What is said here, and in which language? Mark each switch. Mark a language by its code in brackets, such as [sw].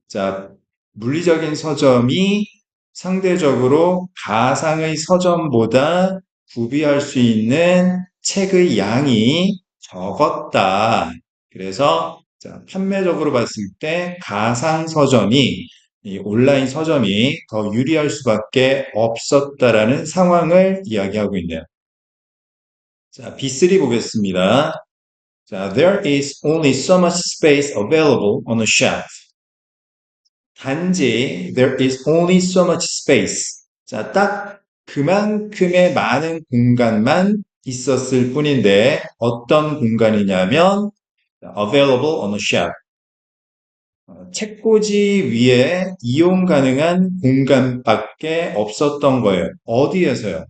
[ko] 자, 물리적인 서점이 상대적으로 가상의 서점보다 구비할 수 있는 책의 양이 적었다. 그래서 판매적으로 봤을 때 가상 서점이 이 온라인 서점이 더 유리할 수밖에 없었다라는 상황을 이야기하고 있네요. 자, B3 보겠습니다. [en] 자, there is only so much space available on a shelf. [ko] 단지 [en] there is only so much space. [ko] 자, 딱 그만큼의 많은 공간만 있었을 뿐인데 어떤 공간이냐면 [en] available on a shelf. [ko] 책꽂이 위에 이용 가능한 공간밖에 없었던 거예요. 어디에서요?